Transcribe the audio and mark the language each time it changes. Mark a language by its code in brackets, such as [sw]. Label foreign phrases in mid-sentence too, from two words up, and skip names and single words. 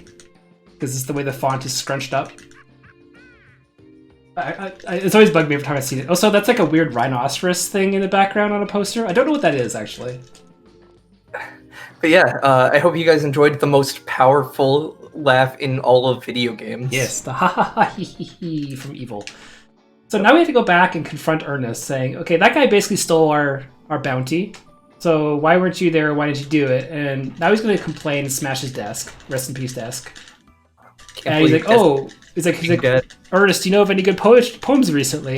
[en] Because it's the way the font is scrunched up. It's always bugged me every time I see it. Also, that's like a weird rhinoceros thing in the background on a poster. I don't know what that is, actually. But yeah, I hope you guys enjoyed the most powerful laugh in all of video games. Yes, the ha ha ha hee hee hee from Evil. So now we have to go back and confront Ernest, saying, okay, that guy basically stole our bounty. So why weren't you there? Why didn't you do it? And now he's going to complain and smash his desk. Rest in peace, desk. And he's like, oh, he's like, Ernest, do you know of any good poems recently?